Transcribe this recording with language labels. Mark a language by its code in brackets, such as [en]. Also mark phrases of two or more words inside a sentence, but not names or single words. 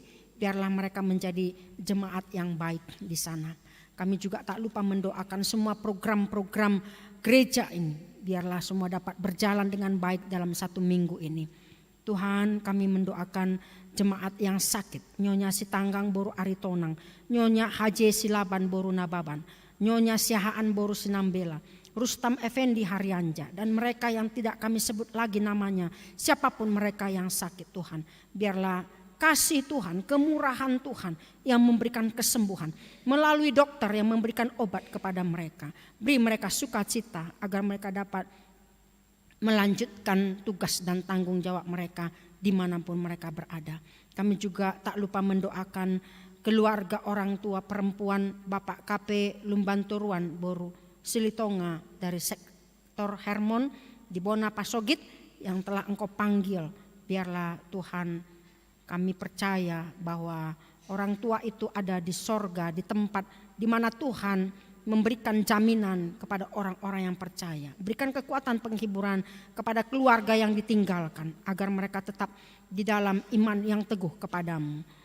[id] Biarlah mereka menjadi jemaat yang baik di sana. Kami juga tak lupa mendoakan semua program-program gereja ini. Biarlah semua dapat berjalan dengan baik dalam satu minggu ini. Tuhan, kami mendoakan jemaat yang sakit, Nyonya Sitanggang Boru Aritonang, Nyonya Haji Silaban Boru Nababan, Nyonya Siahaan Boru Sinambela, Rustam Effendi Haryanja, dan mereka yang tidak kami sebut lagi namanya, siapapun mereka yang sakit Tuhan. Biarlah kasih Tuhan, kemurahan Tuhan yang memberikan kesembuhan melalui dokter yang memberikan obat kepada mereka. Beri mereka sukacita agar mereka dapat melanjutkan tugas dan tanggung jawab mereka dimanapun mereka berada. Kami juga tak lupa mendoakan keluarga orang tua perempuan Bapak KP Lumbanturuan Boru Silitonga dari sektor Hermon di Bona Pasogit yang telah Engkau panggil. Biarlah Tuhan, kami percaya bahwa orang tua itu ada di sorga, di tempat di mana Tuhan memberikan jaminan kepada orang-orang yang percaya. Berikan kekuatan penghiburan kepada keluarga yang ditinggalkan agar mereka tetap di dalam iman yang teguh kepadamu.